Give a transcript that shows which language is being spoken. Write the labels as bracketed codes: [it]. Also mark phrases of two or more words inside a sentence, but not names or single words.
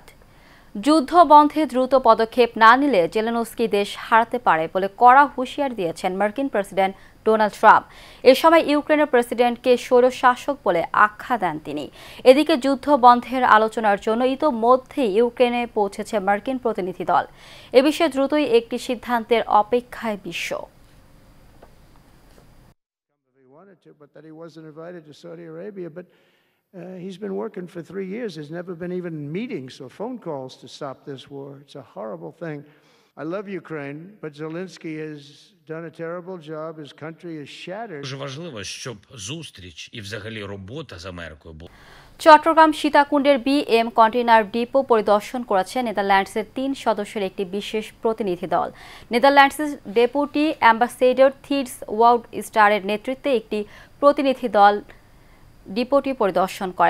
[bn] যুদ্ধ বন্ধে দ্রুত পদক্ষেপ না নিলে জেলেনস্কি দেশ হারাতে পারে বলে কড়া হুঁশিয়ারি দিয়েছেন মার্কিন প্রেসিডেন্ট ডোনাল্ড ট্রাম্প। এ সময় ইউক্রেনের প্রেসিডেন্টকে স্বৈরশাসক বলে আখ্যা দেন তিনি। এদিকে যুদ্ধ বন্ধের আলোচনার জন্য ইতোমধ্যেই ইউক্রেনে পৌঁছেছে মার্কিন প্রতিনিধি দল। এ বিষয়ে দ্রুতই একটি সিদ্ধান্তের অপেক্ষায় বিশ্ব। [en] He's been working for 3 years. There's never been even meetings or phone calls to stop this war. It's a horrible thing. I love Ukraine, but Zelensky has done a terrible job. His country is shattered. [uk] Дуже важливо, щоб зустріч і взагалі робота з Америкою була. [bn] চট্টগ্রাম সীতাকুণ্ডের বিএম কন্টেইনার ডিপো পরিদর্শন করেছে নেদারল্যান্ডসের 3 সদস্যের একটি বিশেষ প্রতিনিধি দল। নেদারল্যান্ডসের ডেপুটি অ্যাম্বাসেডর থিডস ওয়াউড স্টারের নেতৃত্বে একটি প্রতিনিধি দল ডিপোটি পরিদর্শন করেন।